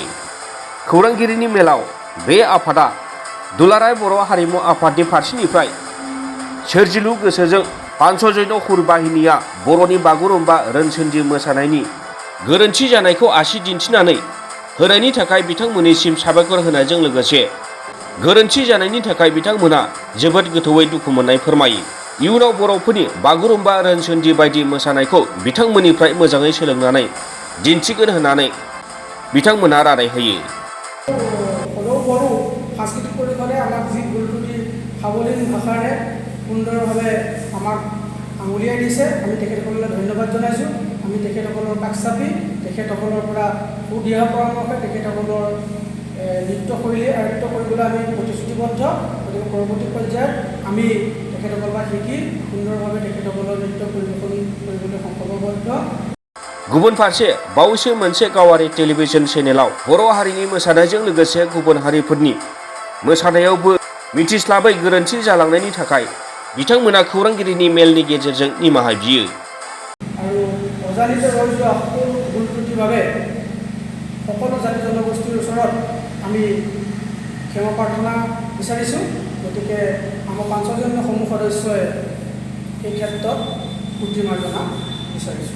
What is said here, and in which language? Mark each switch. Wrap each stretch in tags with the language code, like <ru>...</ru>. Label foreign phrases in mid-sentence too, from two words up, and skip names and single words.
<brx>खौरांगिरिनि मेलाव बे आफादा दुलाराय बर' हारिमु आफादनि फारसेनिफ्राय सोरजिलु गोसोजों पान्सजन्य हुर बाहिनीया बर'नि बागुरुम्बा रोनसोन्द्रि मोसानायनि गोरोन्थि जानायखौ आसि दिन्थिनानै होनायनि थाखाय बिथांमोननिसिम साबायखर होनायजों लोगोसे गोरोन्थि जानायनि थाखाय बिथांमोना जोबोद गोथौयै दुखु मोननाय फोरमायो। इयुनाव बर'फोरनि बागुरुम्बा रोनसोन्द्रि बायदि मोसानायखौ बिथांमोननिफ्राय मोजाङै सोलोंनानै दिन्थिगोन होननानै बिथांमोना रादाय होयो।</brx> <as>সাংস্কৃতিক পৰিষদে আমাক যি গুৰুত্ব সাৱলীল ভাষাৰে সুন্দৰভাৱে আমাক আঙুলিয়াই দিছে, আমি তেখেতসকললৈ ধন্যবাদ জনাইছোঁ। আমি তেখেতসকলৰ কাষ চাপি তেখেতসকলৰ পৰা সুদিহা পৰামৰ্শ তেখেতসকলৰ নৃত্যশৈলী আয়ত্ত কৰিবলৈ আমি প্ৰতিশ্ৰুতিবদ্ধ। গতিকে পৰৱৰ্তী পৰ্যায়ত আমি তেখেতসকলৰ পৰা শিকি সুন্দৰভাৱে তেখেতসকলৰ নৃত্য পৰিৱেশন কৰিবলৈ সংকল্পবদ্ধ।</as> <brx>गुबुन फारसे बावैसो मोनसे गावारि टेलिभिजन चेनेलाव बर' हारिनि मोसानायजों लोगोसे गुबुन हारिफोरनि मोसानायावबो मिथिस्लाबै गोरोन्थि जालांनायनि थाखाय बिथांमोना खौरांगिरिनि मेलनि गेजेरजों निमाहा बियो।</brx> <as>আৰু অজানিত ৰৈ যোৱা সকলো ভুল ত্ৰুটিৰ বাবে সকলো জাতি জনগোষ্ঠীৰ ওচৰত আমি ক্ষমা প্ৰাৰ্থনা বিচাৰিছোঁ। গতিকে আমাৰ পাঞ্চজন্য সমূহ সদস্যই এই ক্ষেত্ৰত পুঁজি মাৰ্জনা বিচাৰিছোঁ।</as>